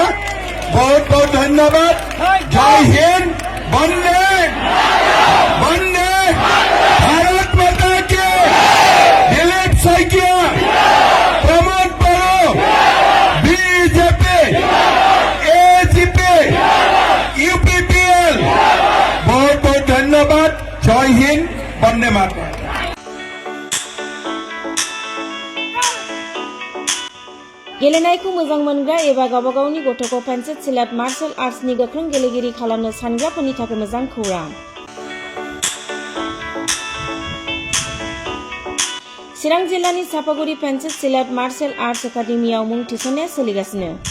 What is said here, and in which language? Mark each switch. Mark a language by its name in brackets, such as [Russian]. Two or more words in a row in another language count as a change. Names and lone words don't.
[Assamese] বহুত বহুত ধন্যবাদ। জয় হিন্দ, বন্দে বন্দে [Hindi] भारत माता की। [Assamese] দিলীপ শইকীয়া, প্ৰমোদ বড়ো, বিজেপি, AGP, UPPL, বহুত বহুত ধন্যবাদ। জয় হিন্দ, বন্দে মাতৰম। [Bodo] गेलेनायखौ मोजां मोनग्रा एबा गावबा गावनि गथ'खौ पेन्सिल सिलाट [English] martial arts [Bodo] गोख्रों गेलेगिरि खालामनो सानग्राफोरनि थाखाय मोजां खौरां। चिरां जिल्लानि सापागुरि पेन्सिल सिलाट मार्शल आर्ट्स एकाडेमियाव मुं थिसननाया सोलिगासिनो।